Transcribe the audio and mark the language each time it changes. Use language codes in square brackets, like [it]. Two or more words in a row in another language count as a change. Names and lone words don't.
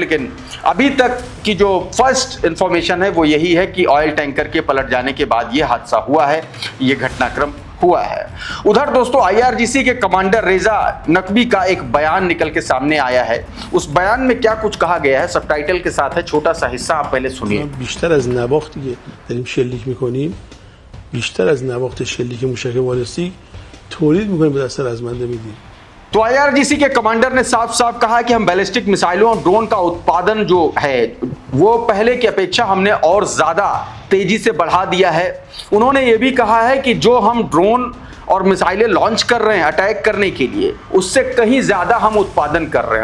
[hi] लेकिन अभी तक की जो [en] first information [hi] है वो यही है कि [en] oil tanker [hi] के पलट जाने के बाद ये हादसा हुआ है, ये घटनाक्रम हुआ है। उधर दोस्तों IRGC के कमांडर रेजा नकवी का एक बयान निकल के सामने आया है। उस बयान में क्या कुछ कहा गया है सबटाइटल के साथ है, छोटा सा हिस्सा आप पहले सुनिए। [fa] بیشتر از نواختی که داریم شلیک میکنیم، بیشتر از نواخت شلیک موشک بالستیک تولید میکنیم به دست رزمنده میدیم। [hi] तो IRGC के कमांडर ने साफ साफ कहा कि हम बैलिस्टिक मिसाइलों और ड्रोन का उत्पादन जो है वो पहले की अपेक्षा हमने और ज़्यादा तेजी से बढ़ा दिया है। उन्होंने ये भी कहा है कि जो हम ड्रोन और मिसाइलें लॉन्च कर रहे हैं अटैक करने के लिए, उससे कहीं ज़्यादा हम उत्पादन कर रहे हैं।